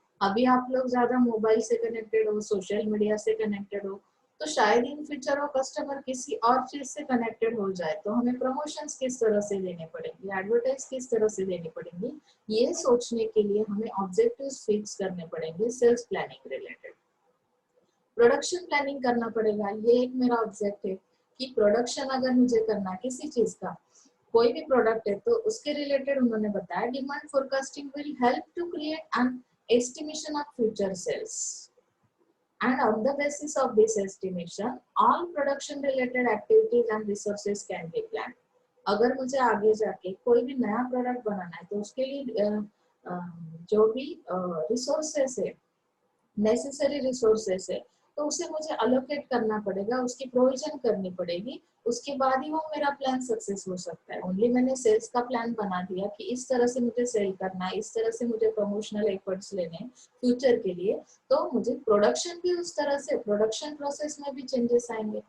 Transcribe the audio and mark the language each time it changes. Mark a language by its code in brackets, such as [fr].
[hi] अभी आप लोग ज्यादा मोबाइल से कनेक्टेड हो, सोशल मीडिया से कनेक्टेड हो, तो शायद इन फ्यूचर वो कस्टमर किसी और चीज से कनेक्टेड हो जाए, तो हमें प्रमोशंस किस तरह से देने पड़ेंगे, एडवर्टाइज किस तरह से देनी पड़ेंगी, ये सोचने के लिए हमें ऑब्जेक्टिव्स फिक्स करने पड़ेंगे sales planning related. Production planning करना पड़ेगा. ये एक मेरा ऑब्जेक्ट है कि प्रोडक्शन अगर मुझे करना किसी चीज का, कोई भी प्रोडक्ट है, तो उसके रिलेटेड उन्होंने बताया demand forecasting [en] Will help to create an estimation of future sales. And on the basis of this estimation, all production related activities and resources can be planned. [hi] अगर मुझे आगे जाके कोई भी नया प्रोडक्ट बनाना है, तो उसके लिए जो भी रिसोर्सेस है, नेसेसरी रिसोर्सेस है, तो उसे मुझे अलोकेट करना पड़ेगा, उसकी प्रोविजन करनी पड़ेगी. उसके बाद ही वो मेरा प्लान सक्सेस हो सकता है. ओनली मैंने सेल्स का प्लान बना दिया कि इस तरह से मुझे सेल करना है, इस तरह से मुझे प्रमोशनल एफर्ट्स लेने हैं फ्यूचर के लिए, तो मुझे प्रोडक्शन भी उस तरह से, प्रोडक्शन प्रोसेस में भी चेंजेस आएंगे.